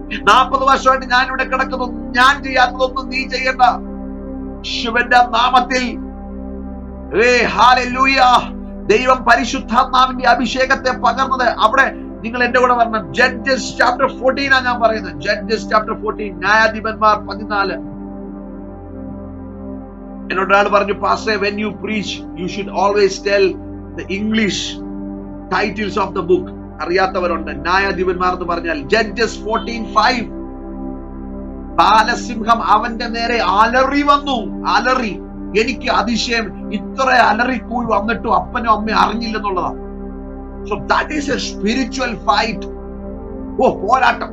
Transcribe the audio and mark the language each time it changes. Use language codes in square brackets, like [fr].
[ml] 40 വർഷമായിട്ട് ഞാൻ ഇവിടെ കിടക്കുന്നു. ഞാൻ ചെയ്യാത്തതൊന്നും നീ ചെയ്യണ്ട. ശിവന്റെ നാമത്തിൽ ഹല്ലേലൂയ. ദൈവം പരിശുദ്ധാത്മാവിന്റെ അഭിഷേകത്തെ പകർന്നത് അവിടെ. നിങ്ങൾ എന്റെ കൂടെ പറഞ്ഞ ജഡ്ജസ് ചാപ്റ്റർ 14 ഞാൻ പറയുന്നത്. ജഡ്ജസ് ചാപ്റ്റർ 14, ന്യായാധിപന്മാർ 14. എന്നോട് ഒരാൾ പറഞ്ഞു, pastor, [en] when you preach you should always tell the English titles of the book. [ml] അറിയാത്തവരുണ്ട്. ന്യായാധിപന്മാർ എന്ന് പറഞ്ഞാൽ ജഡ്ജസ് 14:5. ബാലസിംഹം അവന്റെ നേരെ അലറി വന്നു. അലറി. എനിക്ക് അതിശയം, ഇത്ര അലറിക്കൂഴി വന്നിട്ടും അപ്പനും അമ്മയും അറിഞ്ഞില്ലെന്നുള്ളതാണ്. [en] So that is a spiritual fight. പോരാട്ടം.